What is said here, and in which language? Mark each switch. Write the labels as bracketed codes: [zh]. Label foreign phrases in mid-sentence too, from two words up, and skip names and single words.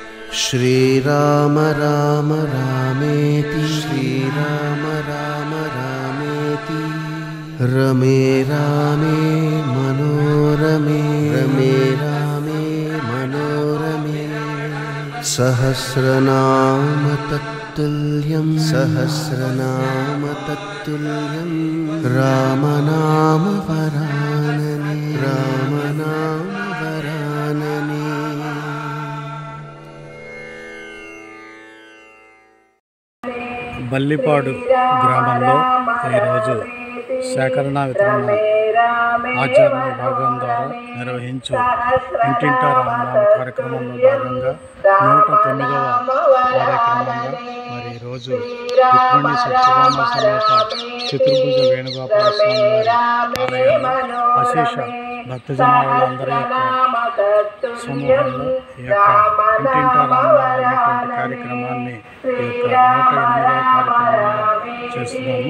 [sa] श्रीराम राम रामेति श्रीराम राम रामेति रमे रामे मनोरमे रमे रामे मनोरमे सहस्रनाम तत्तुल्यं सहस्रनाम तत्तुल्यं रामनाम वरानने रामनाम वरानने। [te] బల్లిపాడు గ్రామంలో ఈరోజు సేకరణ వితరణ ఆచరణ విభాగం ద్వారా నిర్వహించు ఇంటింటా రామనామ కార్యక్రమంలో భాగంగా 109వ కార్యక్రమంగా మరి ఈరోజు రుక్మిణి సత్యభామ సమేత చతుర్భుజ వేణుగోపాల స్వామి వారి ఆలయంలో అశేష భక్తజనాలందరి యొక్క సమూహంలో ఈ యొక్క ఇంటింటా రామనామ అనేటువంటి కార్యక్రమాన్ని ఈ యొక్క 108వ కార్యక్రమంగా చేస్తున్నాము.